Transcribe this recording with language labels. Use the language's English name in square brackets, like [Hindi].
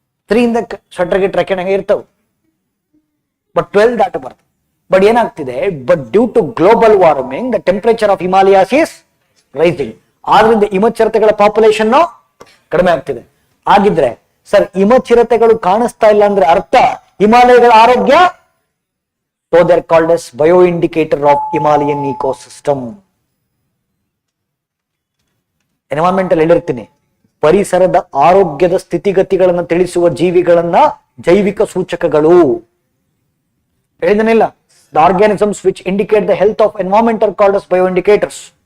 [Kannada] 3 sweater ಗಿಟ್ ಹಾಕೊಂಡಂಗೆ ಇರ್ತಾವೆ, but 12 ದಾಟಬಾರ್ದು. But ಏನಾಗ್ತಿದೆ, [English] But due to global warming the temperature of Himalayas is rising. [Kannada] ಆದ್ರಿಂದ ಹಿಮಚಿರತೆಗಳ population ಕಡಿಮೆ ಆಗ್ತಿದೆ. ಆಗಿದ್ರೆ ಸರ್, ಹಿಮಚಿರತೆಗಳು ಕಾಣಿಸ್ತಾ ಇಲ್ಲ ಅಂದ್ರೆ ಅರ್ಥ ಹಿಮಾಲಯಗಳ ಆರೋಗ್ಯ [English] So they are called as bioindicator of Himalayan ecosystem. [Kannada] Environmental ಹೇಳಿರ್ತೀನಿ, ಪರಿಸರದ ಆರೋಗ್ಯದ ಸ್ಥಿತಿಗತಿಗಳನ್ನು ತಿಳಿಸುವ ಜೀವಿಗಳನ್ನ ಜೈವಿಕ ಸೂಚಕಗಳು ಹೇಳಿದನಿಲ್ಲ. [English] The organisms which indicate the health of environment are called as bioindicators.